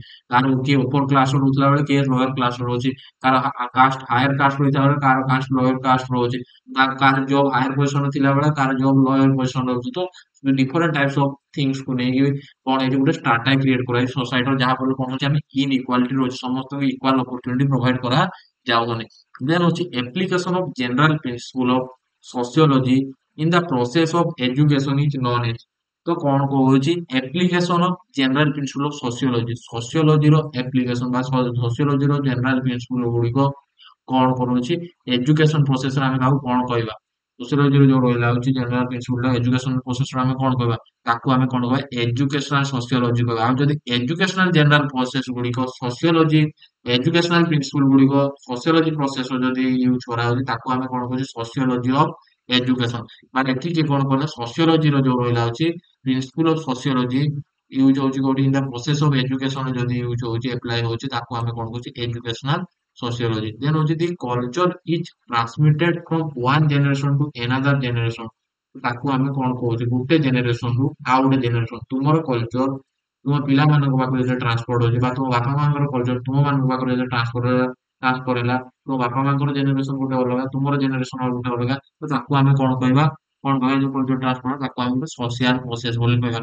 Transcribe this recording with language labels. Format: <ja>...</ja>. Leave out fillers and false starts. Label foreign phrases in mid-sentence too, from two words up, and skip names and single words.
<or>କାହାର କିଏ ଉପର କ୍ଲାସ ରହୁଥିଲା ବେଳେ କିଏ</or> <en>lower class</en> <or>ରହୁଛି, କାହାର</or> <en>caste higher caste</en> <or>ରହିଥିବା ବେଳେ କାହାର</or> <en>caste lower caste</en> <or>ରହୁଛି, କାହାର</or> <en>job higher position</en> <or>ଥିଲା ବେଳେ କାହାର</or> <en>job lower position</en> <or>ରହୁଛି। ତ</or> <en>different types of things</en> <or>କୁ ନେଇକି କଣ ହେଇଛି ଗୋଟେ</or> <en>strata create</en> <or>କରାଯାଇଛି ସୋସାଇଟିର, ଯାହା ଫଳରେ କଣ ହଉଛି ଆମେ ଇନଇକ୍ୱାଲିଟି ରହୁଛି, ସମସ୍ତଙ୍କୁ</or> <en>equal opportunity provide</en> <or>କରାଯାଉନି।</or> <en>ଦେନ୍ ହଉଛି application of general principle of sociology in the process of education is known as।</en> <or>ତ କଣ କହୁଛି</or> <en>application of general principle of sociology sociology</en> <or>ର application ବା sociology ର</or> <en>general principle</en> <or>ଗୁଡିକ କଣ କରୁଛି</or> <en>education processରେ</en> <or>ଆମେ ତାକୁ କଣ କହିବା। ସୋସିଓଲୋଜିର ଯୋଉ ରହିଲା ହଉଛି</or> <en>general principle education processରେ</en> <or>ଆମେ କଣ କହିବା ତାକୁ ଆମେ କଣ କହିବା</or> <en>educational sociology</en> <or>କହିବା। ଆଉ ଯଦି</or> <en>educational general process</en> <or>ଗୁଡିକ</or> <en>sociology educational principle</en> <or>ଗୁଡିକ</or> <en>sociology process</en> <or>ଯଦି ୟୁଜ କରାଯାଉଛି ତାକୁ ଆମେ କଣ କହୁଛେ</or> <en>sociology of education.</en> <or>ମାନେ ଏଠି କିଏ କଣ କହିଲେ ସୋସିଓଲୋଜିର ଯୋଉ ରହିଲା ହଉଛି</or> <en>principle of sociology use</en> <or>ହଉଛି କୋଉଠି</or> <en>in the process of education</en> <or>ଯଦି ୟୁଜ ହଉଛି ଆପ୍ଲାଏ ହଉଛି ତାକୁ ଆମେ କଣ କହୁଛେ</or> <en>educational sociology. Then ହଉଛି the culture is transmitted from one generation to another generation।</en> <or>ତାକୁ ଆମେ କଣ କହୁଛେ ଗୋଟେ ଜେନେରେସନ ରୁ ଆଉ ଗୋଟେ ଜେନେରେସନ। ତୁମର କଲଚର ତୁମ ପିଲାମାନଙ୍କ ପାଖରେ ଯେତେବେଳେ ଟ୍ରାନ୍ସପୋର୍ଟ ହଉଛି ବା ତୁମ ବାପା ମାଙ୍କର କଲଚର ତୁମ ମାନଙ୍କ ପାଖରେ ଯେତେବେଳେ ଟ୍ରାନ୍ସଫର ହେଲା ତୁମ ବାପା ମାଙ୍କର ଜେନେରେସନ ଗୋଟେ ଅଲଗା ତୁମର ଜେନେରେସନ ଗୋଟେ ଅଲଗା। ତ ତାକୁ ଆମେ କଣ କହିବା ଯୋଉ</or> <en>culture transfer</en> <or>ତାକୁ ଆମେ ଗୋଟେ</or> <en>social process</en> <or>ବୋଲି କହିବା।</or>